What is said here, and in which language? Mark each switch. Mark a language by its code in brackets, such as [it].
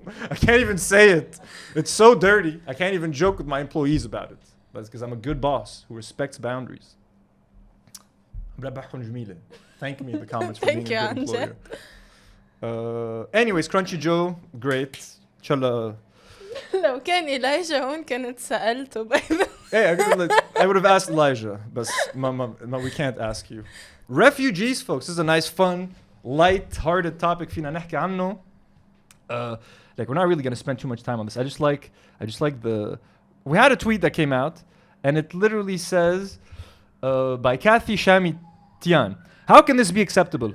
[en] I can't even say it. It's so dirty. I can't even joke with my employees about it. But it's because I'm a good boss who respects boundaries. Thank me in the comments for being a good employer. Anyways, Crunchy Joe, great. Inshallah. [ar] لو كان إلايجا هون كانت سألته. [en] Hey, I would have asked Elijah, but we can't ask you. Refugees, folks. This is a nice, fun, light-hearted topic. [ar] فينا نحكي عنه. [en] Like, we're not really going to spend too much time on this. I just like the we had a tweet that came out, and it literally says, by Kathy Shami Tian, how can this be acceptable?